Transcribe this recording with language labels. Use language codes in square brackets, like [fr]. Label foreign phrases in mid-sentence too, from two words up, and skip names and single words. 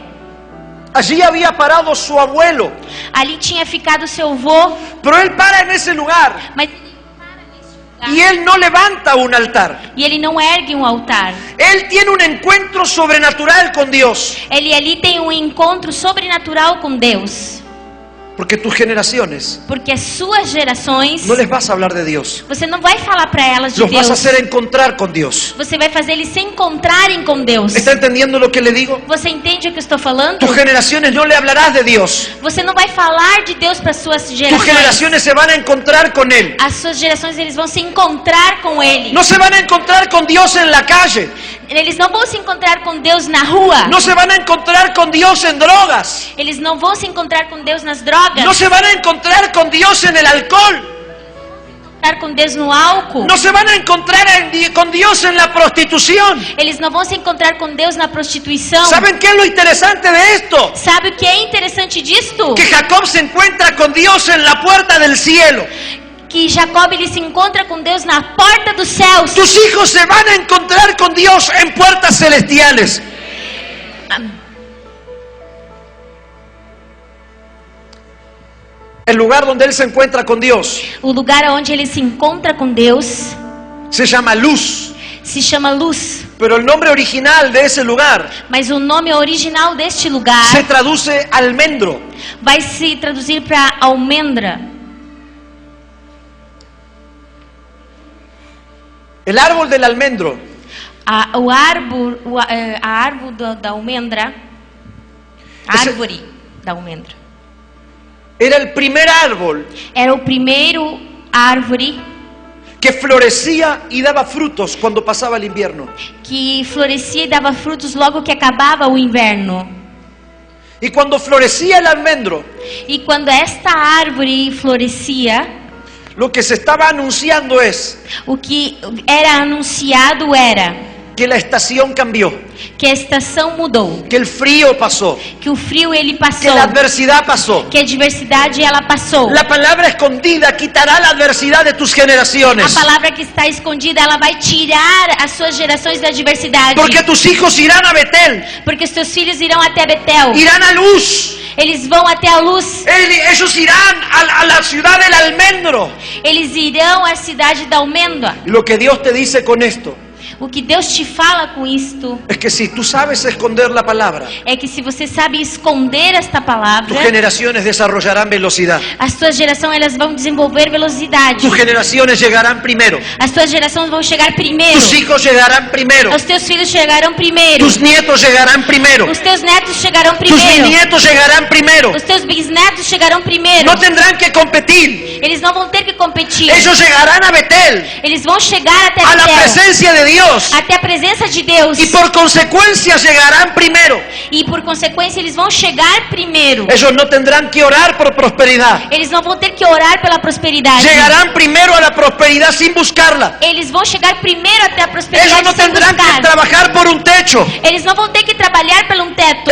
[es] Allí había parado su abuelo, [pt] Ali tinha ficado seu avô, [es] pero él para en ese lugar [pt] mas [es] y él no levanta un altar. [pt] e ele não ergue um altar. [es] Él tiene un encuentro sobrenatural con Dios. [pt] Ele ali tem um encontro sobrenatural com Deus. [es] Porque tus generaciones [pt] Porque as suas gerações, [es] no les vas a hablar de Dios. [pt] você não vai falar para elas de [es] Los vas a [pt] Deus. [es] hacer encontrar con Dios. [pt] Você vai fazer eles se encontrarem com Deus. [es] ¿Está entendiendo lo que le digo? [pt] Você entende o que eu estou falando? [es] Tus generaciones no le hablarás de Dios. [pt] Você não vai falar de Deus para suas [es] Tus [pt] gerações. [es] generaciones se van a encontrar con Él. [pt] As suas gerações eles vão se encontrar com Ele. [es] No se van a encontrar con Dios en la calle. [pt] Eles não vão se encontrar com Deus na rua. [es] No se van a encontrar con Dios en drogas. [pt] Eles não vão se encontrar com Deus nas drogas. [es] No se van a encontrar con Dios en el alcohol. [pt] Encontrar com Deus no álcool. [es] No se van a encontrar con Dios en la prostitución. [pt] Eles não vão se encontrar com Deus na prostituição. [es] ¿Saben qué es lo interesante de esto? [pt] Sabe o que é interessante disto? [es] Que Jacob se encuentra con Dios en la puerta del cielo. [pt] Que Jacob ele se encontra com Deus na porta dos céus. [es] Tus hijos se van a encontrar con Dios en puertas celestiales. El lugar donde él se encuentra con Dios [pt] O lugar onde ele se encontra com Deus [es] se llama luz. [pt] se chama luz. [es] Pero el nombre original de ese lugar [pt] Mas o nome original deste lugar [es] se traduce almendro. [pt] vai se traduzir para almendra. [es] El árbol del almendro [pt] A árvore da almendra. A Esse- árvore da almendra. [es] era el primer árbol [pt] Era o primeiro árvore [es] que florecía y daba frutos cuando pasaba el invierno. [pt] que florescia e dava frutos logo que acabava o inverno. [es] Y cuando florecía el almendro, [pt] E quando esta árvore florescia, [es] lo que se estaba anunciando es [pt] o que era anunciado era [es] que la estación cambió, [pt] que a estação mudou, [es] que el frío pasó, [pt] que o frio ele que passou, [es] la adversidad pasó. [pt] que a adversidade ela passou. [es] La palabra escondida quitará la adversidad de tus [pt] A [es] generaciones. [pt] palavra que está escondida, ela vai tirar as suas gerações da adversidade. [es] Porque tus hijos irán a Betel, [pt] Porque os teus filhos irão até Betel. [es] irán a luz. [pt] Eles vão até a luz. [es] Ellos irán a la ciudad del almendro. [pt] Eles irão à cidade da almendra. [es] Y lo que Dios te dice con esto [pt] O que Deus te fala com isto [es] es que si tú sabes esconder la palabra, [pt] é que se você sabe esconder esta palavra, [es] tus generaciones desarrollarán velocidad. [pt] as tuas gerações elas vão desenvolver velocidade. [es] Tus generaciones llegarán primero. [pt] As tuas gerações vão chegar primeiro. [es] Tus hijos llegarán primero. [pt] Os teus filhos chegarão primeiro. [es] Tus nietos llegarán primero. [pt] Os teus netos chegarão [es] Tus [pt] primeiro. [es] bisnietos llegarán primero. [pt] Os teus bisnetos chegarão primeiro. [es] No tendrán que competir. [pt] Eles não vão ter que competir. [es] Ellos llegarán a Betel, [pt] Eles vão chegar até [es] a la [pt] Betel, [es] presencia de Dios. [pt] até a presença de Deus. [es] Y por consecuencia llegarán primero. [pt] E por consequência eles vão chegar primeiro. [es] Ellos no tendrán que orar por prosperidad. [pt] Eles não vão ter que orar pela prosperidade. [es] Llegarán primero a la prosperidad sin buscarla. [pt] Eles vão chegar primeiro até a prosperidade [es] Ellos no [pt] sem [es] tendrán que [pt] buscar. [es] trabajar por un techo. [pt] Eles não vão ter que trabalhar por um teto.